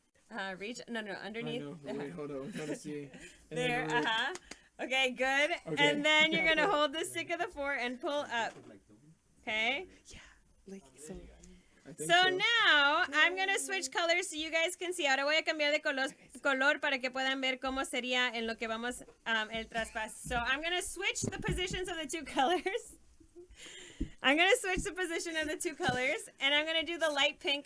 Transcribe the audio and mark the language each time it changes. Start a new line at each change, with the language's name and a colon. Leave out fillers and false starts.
English: Underneath. Wait, hold on. I'm trying to see. There, Okay, good. Okay. And then you're going to hold the stick of the 4 and pull up. Okay? Like, so. I think So now, I'm going to switch colors so you guys can see.
Spanish: Ahora voy a cambiar de color para que puedan ver cómo sería en lo que vamos el traspaso.
English: So I'm going to switch the positions of the 2 colors. I'm going to switch the position of the 2 colors. And I'm going to do the light pink.